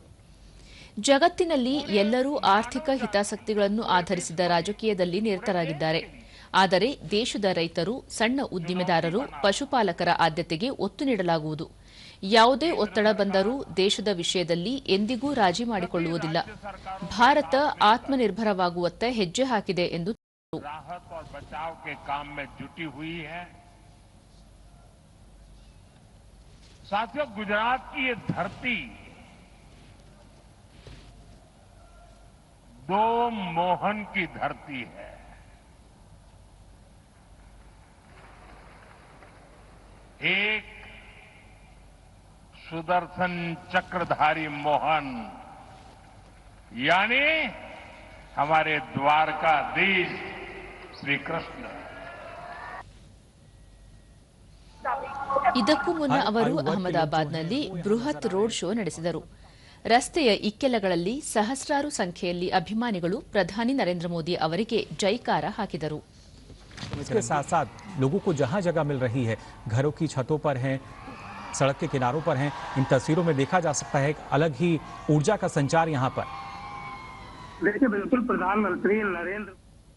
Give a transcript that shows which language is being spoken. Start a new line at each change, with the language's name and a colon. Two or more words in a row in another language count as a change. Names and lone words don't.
Kannada: ಜಗತ್ತಿನಲ್ಲಿ ಎಲ್ಲರೂ ಆರ್ಥಿಕ ಹಿತಾಸಕ್ತಿಗಳನ್ನು ಆಧರಿಸಿದ ರಾಜಕೀಯದಲ್ಲಿ ನಿರತರಾಗಿದ್ದಾರೆ. ಆದರೆ ದೇಶದ ರೈತರು, ಸಣ್ಣ ಉದ್ದಿಮೆದಾರರು, ಪಶುಪಾಲಕರ ಆದ್ಯತೆಗೆ ಒತ್ತು ನೀಡಲಾಗುವುದು. ಯಾವುದೇ ಒತ್ತಡ ಬಂದರೂ ದೇಶದ ವಿಷಯದಲ್ಲಿ ಎಂದಿಗೂ ರಾಜಿ ಮಾಡಿಕೊಳ್ಳುವುದಿಲ್ಲ. ಭಾರತ ಆತ್ಮನಿರ್ಭರವಾಗುವತ್ತ ಹೆಜ್ಜೆ ಹಾಕಿದೆ ಎಂದು
Hindi: दो मोहन की धरती है. एक सुदर्शन चक्रधारी मोहन यानी हमारे द्वारकाधीश श्री कृष्ण.
Kannada: ಇದಕ್ಕೂ ಮುನ್ನ ಅವರು ಅಹಮದಾಬಾದ್ನಲ್ಲಿ ಬೃಹತ್
English: road show
Kannada: ನಡೆಸಿದರು. ರಸ್ತೆಯ ಇಕ್ಕೆಲಗಳಲ್ಲಿ ಸಹಸ್ರಾರು ಸಂಖ್ಯೆಯಲ್ಲಿ ಅಭಿಮಾನಿಗಳು ಪ್ರಧಾನಿ ನರೇಂದ್ರ ಮೋದಿ ಅವರಿಗೆ ಜೈಕಾರ ಹಾಕಿದರು.
Hindi: इसके साथ साथ लोगों को जहां जगह मिल रही है, घरों की छतों पर हैं, सड़क के किनारों पर हैं, इन तस्वीरों में देखा जा सकता है एक अलग ही ऊर्जा का संचार यहां पर. देखिए, बिल्कुल प्रधानमंत्री नरेंद्र